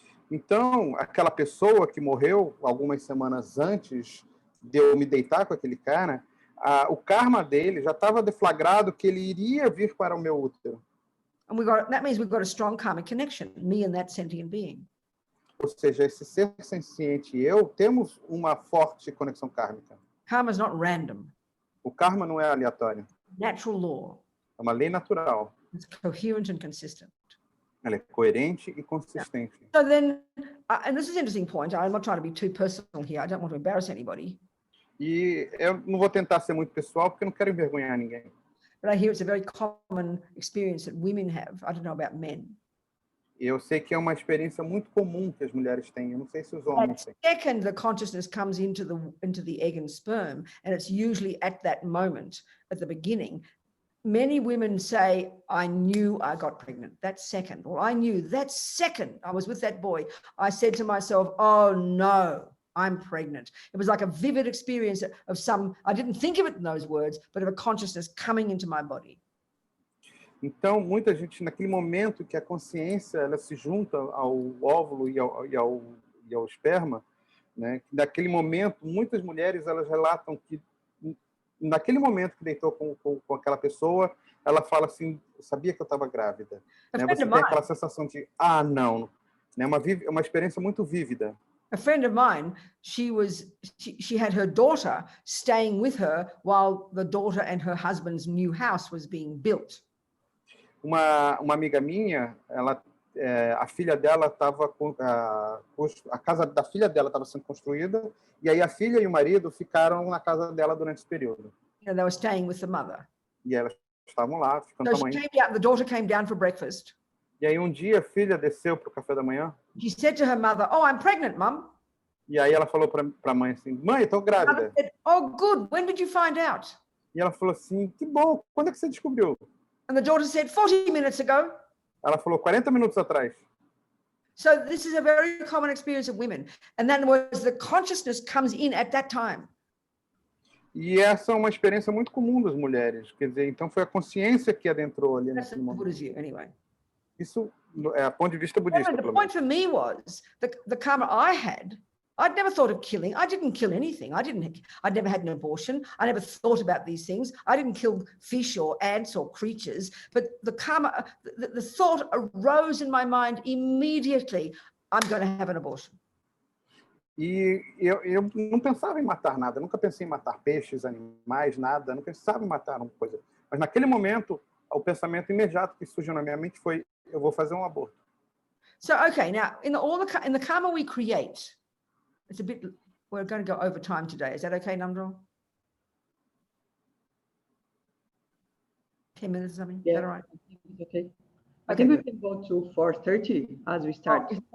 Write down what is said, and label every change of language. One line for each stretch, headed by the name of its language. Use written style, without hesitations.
Portuguese: Então, aquela pessoa que morreu algumas semanas antes de eu me deitar com aquele cara, o karma dele já estava deflagrado que ele iria vir para o meu útero.
English: And that means we've got a strong karmic connection, me and that sentient being.
Portuguese: Ou seja, esse ser senciente e eu temos uma forte conexão kármica.
English: Karma is not random.
Portuguese: O karma não é aleatório.
English: Natural law.
Portuguese: É uma lei natural.
English: It's coherent and consistent.
Portuguese: Ela é coerente e consistente.
English: Yeah. So then, and this is an interesting point. I'm not trying to be too personal here. I don't want to embarrass anybody.
Portuguese: E eu não vou tentar ser muito pessoal porque eu não quero envergonhar ninguém.
English: But I hear it's a very common experience that women have. I don't know about men.
Portuguese: Eu sei que é uma experiência muito comum que as mulheres têm. Eu não sei se os homens têm.
English: Second, the consciousness comes into the egg and sperm, and it's usually at that moment, at the beginning. Many women say, I knew I got pregnant. That's second. Well, I knew that second I was with that boy. I said to myself, oh no, I'm pregnant. It was like a vivid experience of I didn't think of it in those words, but of a consciousness coming into my body.
Portuguese: Então, muita gente, naquele momento que a consciência ela se junta ao óvulo e ao esperma, né? Naquele momento, muitas mulheres elas relatam que naquele momento que deitou com aquela pessoa, ela fala assim, eu sabia que eu estava grávida. Né? Você tem aquela sensação de, não. Né? Uma experiência muito vívida.
English: A friend of mine, she had her daughter staying with her while the daughter and her husband's new house was being built.
Portuguese: Uma amiga minha, a filha dela estava a casa da filha dela estava sendo construída, e aí a filha e o marido ficaram na casa dela durante esse período.
English: They were staying with the mother.
Portuguese: E elas estavam lá, ficando com a mãe.
English: The daughter came down for breakfast.
Portuguese: E aí um dia a filha desceu para o café da manhã.
English: She said to her mother, "Oh, I'm pregnant, Mum."
Portuguese: E aí ela falou para a mãe assim, mãe, estou grávida.
English: Said, "Oh, good. When did you find out?"
Portuguese: E ela falou assim, que bom. Quando é que você descobriu?
English: And the daughter said, 40 minutes ago.
Portuguese: Ela falou 40 minutos atrás.
English: So this is a very common experience of women. And then the consciousness comes in at that time.
Portuguese: E essa é uma experiência muito comum das mulheres. Quer dizer, então foi a consciência que adentrou ali nesse momento.
English: Anyway.
Portuguese: Isso é a ponto de vista budista.
English: The point for me was the karma I had. I'd never thought of killing. I didn't kill anything. I'd never had an abortion. I never thought about these things. I didn't kill fish or ants or creatures. But the karma, the thought arose in my mind immediately. I'm going to have an abortion.
Portuguese: E eu não pensava em matar nada. Nunca pensei em matar peixes, animais, nada. Não pensava em matar uma coisa. Mas naquele momento, o pensamento imediato que surgiu na minha mente foi: eu vou fazer um aborto.
English: So, okay, now in the karma we create. It's a bit, we're going to go over time today. Is that okay, Namdrol? 10 minutes or something? Yeah, is that all right? Okay. I think we can go to 4:30 as we start.